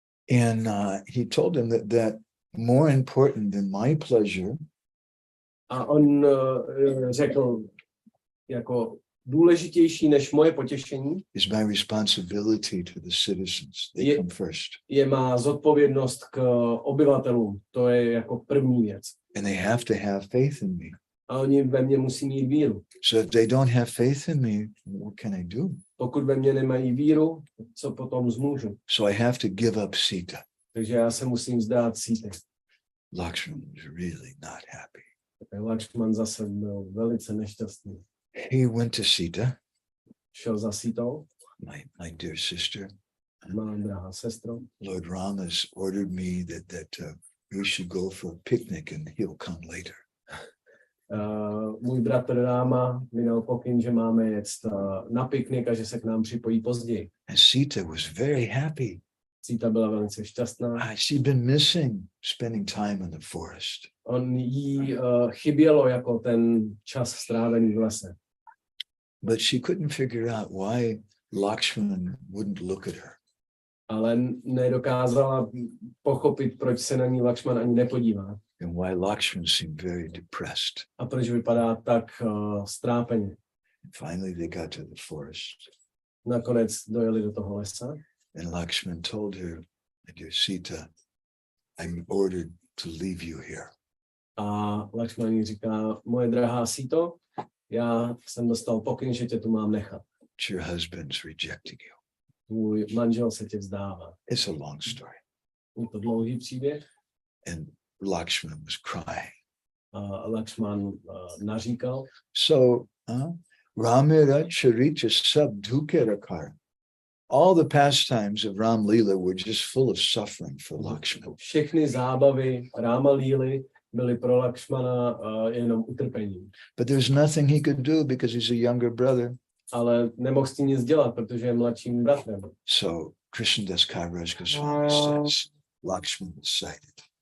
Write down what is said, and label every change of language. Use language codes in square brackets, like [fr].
[en] And he told him that more important than my pleasure [cs] A on řekl, jako důležitější než moje potěšení [en] is my responsibility to the citizens. They come first. [cs] je má zodpovědnost k obyvatelům. To je jako první věc. [en] And they have to have faith in me. [cs] A oni ve mně musí mít víru. [en] So if they don't have faith in me, what can I do? [cs] Pokud ve mně nemají víru, co potom zmůžu? [en] So I have to give up Sita. [cs] Takže já se musím vzdát Síty. [en] Lakshman was really not happy. [cs] Lakshman zase byl velice nešťastný. [en] He went to Sita, [cs] Šel za Sítou: [en] my dear sister. [cs] má drahá sestro, [en] Lord Ram has ordered me that we should go for a picnic and he'll come later. [cs] Můj bratr Ráma mi dal pokyn, že máme jet na piknik a že se k nám připojí později. [en] And Sita was very happy. [cs] Síta byla velice šťastná. [en] She'd been missing spending time in the forest. [cs] On jí chybělo jako ten čas strávený v lese. [en] But she couldn't figure out why Lakshman wouldn't look at her. [cs] Ale nedokázala pochopit, proč se na ní Lakshman ani nepodívá. [en] And why Lakshman seemed very depressed. [cs] A proč vypadá tak strápeně. [en] And finally they got to the forest. [cs] Nakonec dojeli do toho lesa. [en] And Lakshman told her, my dear Sita, I'm ordered to leave you here. [cs] A Lakshman jí říká: moje drahá Síto, já jsem dostal pokyn, že tě tu mám nechat. [en] Your husband's rejecting you. [cs] tvůj manžel se tě vzdává. [en] It's a long story. [cs] Je to dlouhý příběh. [en] And Lakshman was crying. [cs] A Lakshman naříkal. [bn] So, Ramira Charitra Sab Dhukerakar. [en] All the pastimes of Ram Leela were just full of suffering for Lakshman. [cs] Všechny zábavy Rama Líly byly pro Lakshmana jenom utrpením. [en] But there's nothing he could do because he's a younger brother. [cs] Ale nemohl s tím nic dělat, protože je mladším bratrem. [en] So Krishnadas Kaviraj Goswami says, Lakshman was sighted.